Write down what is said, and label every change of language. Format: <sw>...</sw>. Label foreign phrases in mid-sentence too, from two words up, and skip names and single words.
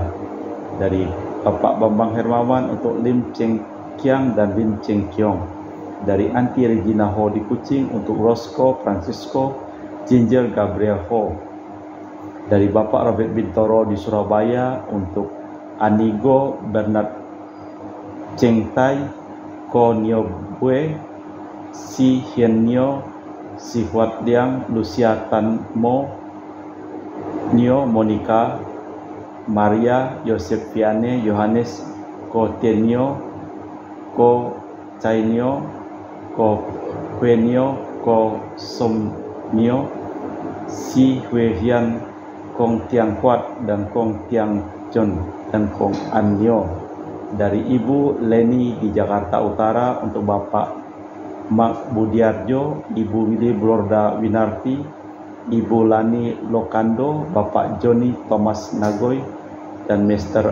<id>Dari Bapak Bambang Hermawan untuk Lim Cheng Kiang dan Lim Cheng Kiong. Dari Anti Regina Ho di Kucing untuk Roscoe Francisco Ginger Gabriel Ho. Dari Bapak Robert Bintoro di Surabaya untuk Anigo Bernard Cheng Tai, Ko Nio Bue, Si Hien Nio, Si Huat Liang, Lucia Tan Mo, Nio Monica, Maria, Yosef Viane, Yohanes, Ko Tenio, Ko Chainio, Ko Huenio, Ko Som Nio, Si Hue Hian, Kong Tiang Kuat dan Kong Tiang Chon dan Kong Anyo. Dari Ibu Leni di Jakarta Utara untuk Bapak Mak Budiarjo, Ibu Willy Blorda Winarti, Ibu Lani Lokando, Bapak Joni Thomas Nagoy, dan Mr.</id>